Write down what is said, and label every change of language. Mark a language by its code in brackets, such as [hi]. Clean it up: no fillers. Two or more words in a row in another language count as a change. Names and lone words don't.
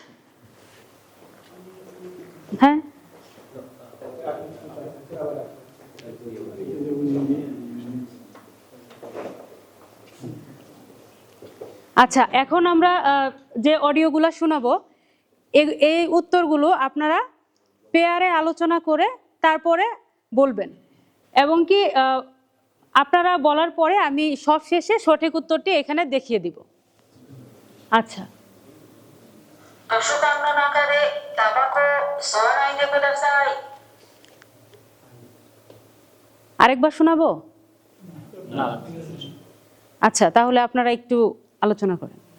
[bn] হ্যাঁ, আচ্ছা, এখন আমরা যে অডিওগুলো শোনাবো এই উত্তরগুলো আপনারা পেয়ারে আলোচনা করে তারপরে বলবেন, এবং কি আপনারা বলার পরে আমি সব শেষে সঠিক উত্তরটি এখানে দেখিয়ে দিব। আচ্ছা, [ja] 図書館の中でタバコを吸わないでください。 [bn] আরেকবার শোনাবো? আচ্ছা, তাহলে আপনারা একটু আলোচনা করেন।